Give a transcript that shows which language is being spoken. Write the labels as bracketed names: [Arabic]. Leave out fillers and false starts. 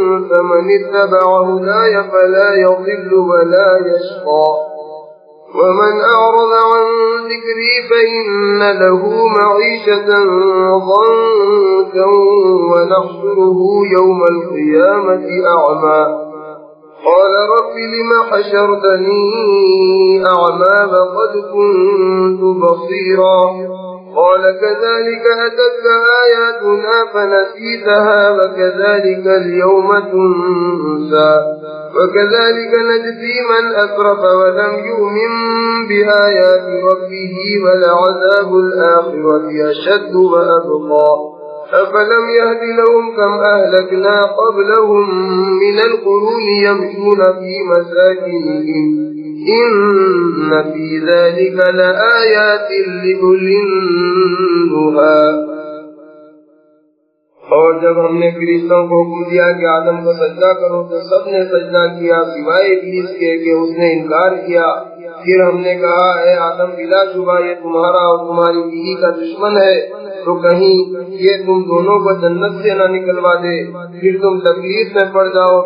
[Arabic] فمن اتبع هداي فلا يضل ولا يشقى ومن أعرض عن ذكري فإن له معيشة ضنكا ونحشره يوم القيامة أعمى قال رب لم حشرتني أعمى وقد كنت بصيرا قال كذلك أتتك آياتنا فنسيتها وكذلك اليوم تنسى وكذلك نجزي من أسرف ولم يؤمن بآيات ربه ولعذاب الآخرة أشد وأبقى أفلم يهد لهم كم أهلكنا قبلهم من القرون يمشون في مساكنهم إن في ذلك لآيات لأولي النهى. [Urdu] اور جب ہم نے فرشتوں کو حکم دیا کہ آدم کو سجدہ کرو تو سب نے سجدہ کیا سوائے ابلیس کے کہ اس نے انکار کیا. پھر ہم نے کہا اے آدم بلا شبہ یہ تمہارا اور تمہاری بیوی کا دشمن ہے تو کہیں یہ تم دونوں کو جنت سے نہ نکلوا دے پھر تم تکلیف میں پڑ جاؤ.